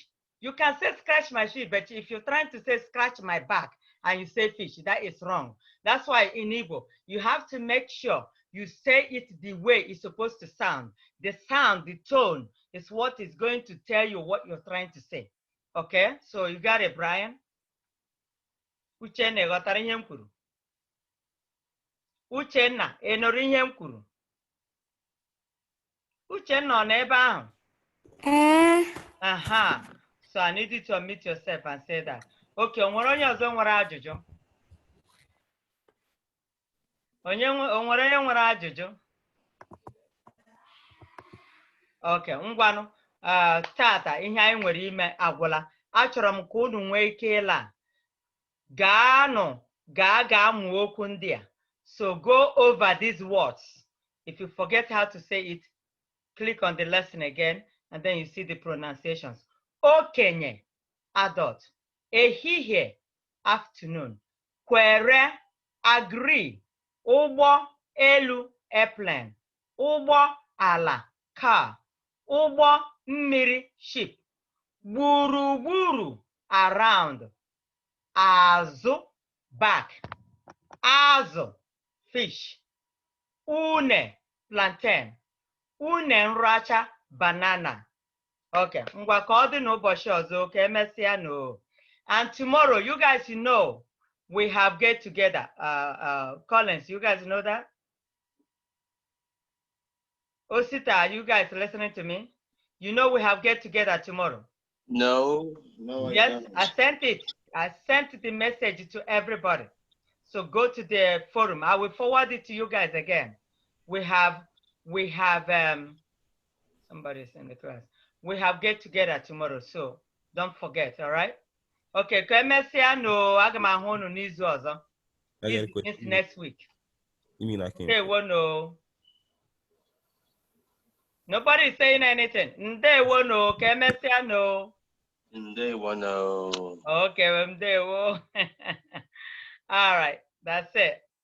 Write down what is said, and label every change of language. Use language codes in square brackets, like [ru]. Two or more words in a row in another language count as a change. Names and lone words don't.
[en] You can say scratch my fish, but if you're trying to say scratch my back and you say fish, that is wrong. That's why in Igbo, you have to make sure you say it the way it's supposed to sound. The sound, the tone is what is going to tell you what you're trying to say. Okay, so you got it, Brian? [ig] Uchenna, ghọtara ihe m kwuru? Uchenna, ị nụrụ ihe m kwuru? Uchenna, ọ nọ ebe ahụ? Aha. [en] So I need you to unmute yourself and say that. [ig] Okay, onwere onye ọzọ nwere ajụjụ? Onwere onye nwere ajụjụ? Okay, ngwanụ. Tata ihe anyị nwere ime agwụla. Achọrọ m ka unu nwee ike ịla. Gaanụ, gaa mụọ okwu ndị a. [en] So go over these words. If you forget how to say it, click on the lesson again, and then you see the pronunciations. [ig] Okenye, adult. Ehihie, afternoon. Kwere, agree. Ụgbọ elu, airplane. Ụgbọ ala, car. Ụgbọ mmiri, ship. Gburugburu, around. Azụ, back. Azụ, [en] fish. [ig] Une, plantain. Une nracha, banana. Okay, ngwa ka ọ dị n'ụbọchị ọzọ ka emesịa no. [en] And tomorrow, you guys know we have get together. Collins, you guys know that? Osita, you guys listening to me? You know we have get together tomorrow. No. Yes, I sent it. I sent the message to everybody. So go to the forum. I will forward it to you guys again. We have somebody's in the class. We have get together tomorrow, so don't forget, all right? [ig] Okay, ka emesịa no, aga m ahụ unu n'izu ọzọ. [en] I got a This question. is next week. You mean I can't? [ig] Ndewo no. [en] Nobody is saying anything. Ndewo no, ka emesịa no. Ndewo no. [ig] Okay, ndewo. [en] All right, that's it.